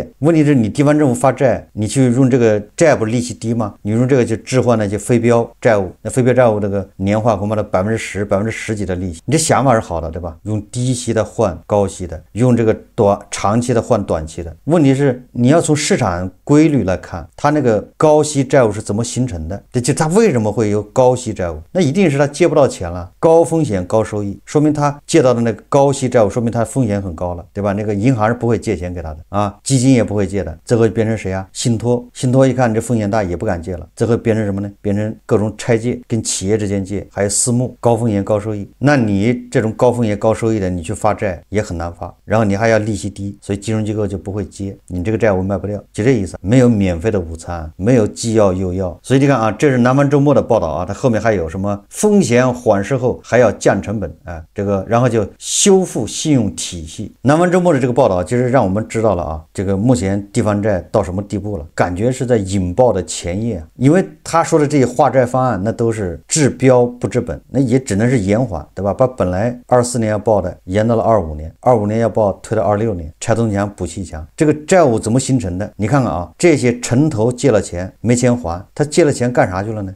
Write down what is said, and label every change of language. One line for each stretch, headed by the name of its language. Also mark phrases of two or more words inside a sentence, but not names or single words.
Chinese: 問題是你地方政府發債，你去用這個債不是利息低嗎？你用這個去置換那些非標債務，那非標債務這個年化恐怕的10%、10幾的利息，你這想法是好的，對吧？用低息的換高息的，用這個長期的換短期的。問題是你要從市場規律來看，它那個高息債務是怎麼形成的？就它為什麼會有高息債務？那一定是它借不到錢了，高風險高收益，說明他借到的那個高息債務，說明它風險很高了，對吧？那個銀行是不會借錢給他的啊，基金也不會借的，這會变成誰啊？信託，信託一看這風險大也不敢借了，這會變成什麼呢？變成各種拆借，跟企業之間借，還有私募，高風險高收益。那你這種高風險高收益的，你去發債也很難發，然後你還要利息低，所以金融機構就不會接，你這個債務賣不掉，就這意思。沒有免費的午餐，沒有既要又要。所以你看啊，這是南方周末的報道啊，它後面還有什麼風險緩釋後還要降成本啊，這個然後就修復信用體系。南方周末的這個報道其實讓我們知道了啊，這個目前地方債到什麼地步了，感覺是在引爆的前夜，因為他說的這些化債方案那都是治標不治本，那也只能是延緩，對吧？把本來24年要報的的延到了25年，25年要报推到26年，拆东墙补西墙。这个債務怎麼形成的？你看看啊，這些城投借了錢沒錢還，他借了錢幹啥去了呢？